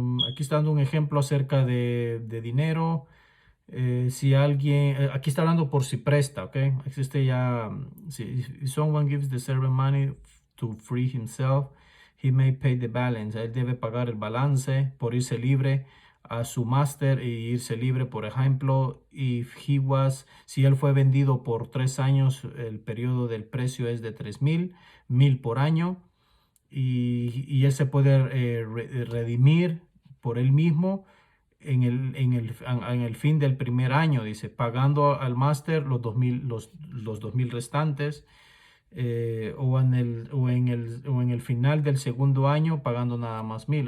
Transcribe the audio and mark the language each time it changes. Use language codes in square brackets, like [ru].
[es] Aquí está dando un ejemplo acerca de dinero. Si alguien, aquí está hablando por si presta, ¿ok? Existe ya, si [en] if someone gives the servant money to free himself, he may pay the balance. [es] Él debe pagar el balance por irse libre a su máster e irse libre, por ejemplo, si él fue vendido por 3 años, el periodo del precio es de 3,000 por año y él se puede redimir por él mismo en el fin del primer año, dice, pagando al máster los 2,000 restantes, o en el final del segundo año pagando nada más 1,000.